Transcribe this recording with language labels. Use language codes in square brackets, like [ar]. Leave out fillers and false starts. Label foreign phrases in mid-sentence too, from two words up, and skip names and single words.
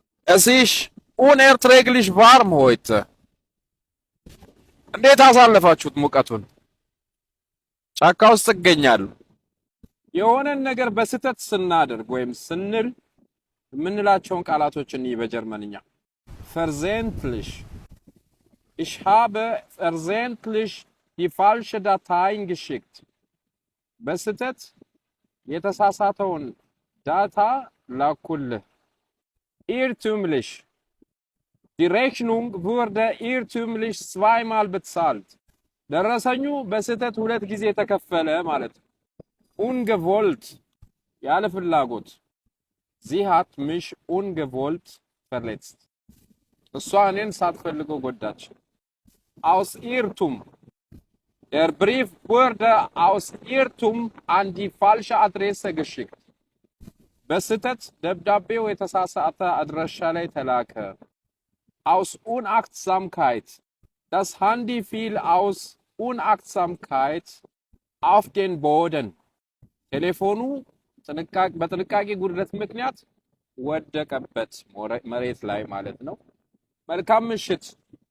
[de] Es ist unerträglich warm heute. [am] እንዴት አሳለፋችሁት ሙቀቱን? ጫካ ውስጥ እገኛለሁ። የሆነን ነገር በስተት ስናደርግ ወይም ስንል የምንላቸውን ቃላቶች እንይ በጀርመንኛ። versehentlich. [de] Ich habe versehentlich die falsche Datei geschickt. [am] በስተት የተሳሳተውን ዳታ ላኩልህ። irrtümlich. [de] Die Rechnung wurde irrtümlich zweimal bezahlt. [am] ደረሰኙ በስተት ሁለት ጊዜ ተከፈለ ማለት ነው። ungewollt ያለ ፍላጎት [de] sie hat mich ungewollt verletzt. [am] እሷ እኔን ሳትፈልገው ጎዳች። [de] aus Irrtum der Brief wurde aus Irrtum an die falsche Adresse geschickt. [am] በስተት ደብዳቤው የተሳሳተ አድራሻ ላይ ተላከ። [de] aus Unachtsamkeit. Das Handy fiel aus Unachtsamkeit auf den Boden. [am] ቴሌፎኑ በጥንቃቄ ጉድለት ምክንያት ወደቀበት መሬት ላይ ማለት ነው። መልካም ምሽት።